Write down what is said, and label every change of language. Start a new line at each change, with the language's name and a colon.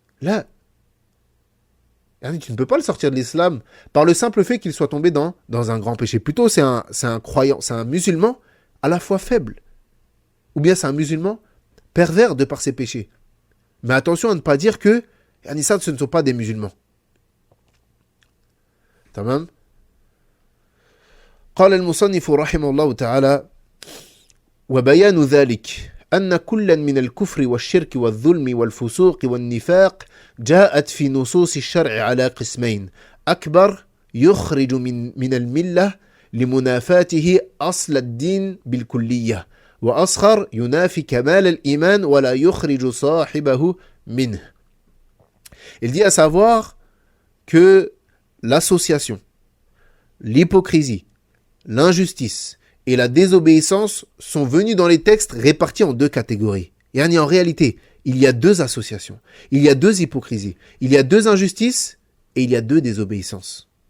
French: Là, tu ne peux pas le sortir de l'islam par le simple fait qu'il soit tombé dans un grand péché. Plutôt c'est un croyant, c'est un musulman à la fois faible. Ou bien c'est un musulman pervers de par ses péchés. Mais attention à ne pas dire que ça, ce ne sont pas des musulmans. Tamam.
Arabic: قال المصنف رحمه الله تعالى وبيان ذلك أن كلا من الكفر والشرك والظلم والفسوق والنفاق جاءت في نصوص الشرع على قسمين أكبر يخرج من الملة لمنافاته أصل الدين بالكلية وأصغر ينافي كمال الإيمان ولا يخرج صاحبه منه.
French: Il dit à savoir que l'association, l'hypocrisie, l'injustice et la désobéissance sont venus dans les textes répartis en deux catégories. Et en réalité, il y a deux associations, il y a deux hypocrisies, il y a deux injustices et il y a deux désobéissances.